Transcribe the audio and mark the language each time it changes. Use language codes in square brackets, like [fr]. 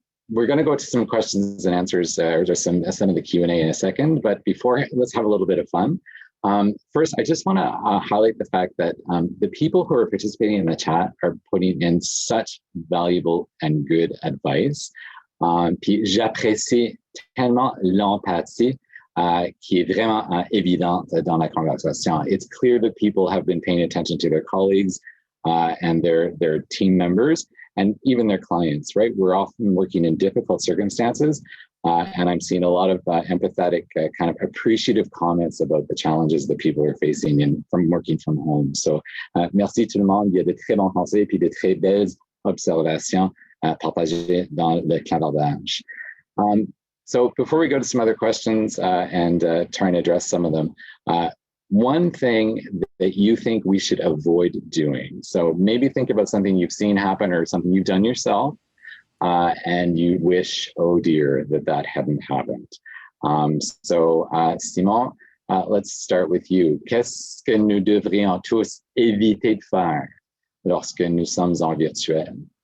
[en] We're going to go to some questions and answers, or just some of the Q&A in a second. But before, let's have a little bit of fun. First, I just want to highlight the fact that the people who are participating in the chat are putting in such valuable and good advice. [fr] Puis j'apprécie tellement l'empathie qui est vraiment évidente dans la conversation. [en] It's clear that people have been paying attention to their colleagues and their team members and even their clients, right? We're often working in difficult circumstances, and I'm seeing a lot of empathetic, kind of appreciative comments about the challenges that people are facing from working from home. [fr] So, merci tout le monde. Il y a de très bons conseils puis de très belles observations partagées dans le clavardage. [en] So before we go to some other questions and try and address some of them, one thing that you think we should avoid doing. So maybe think about something you've seen happen or something you've done yourself, and you wish, oh dear, that hadn't happened. So Simon, let's start with you. [fr] Qu'est-ce que nous devrions tous éviter de faire lorsque nous sommes en virtuel?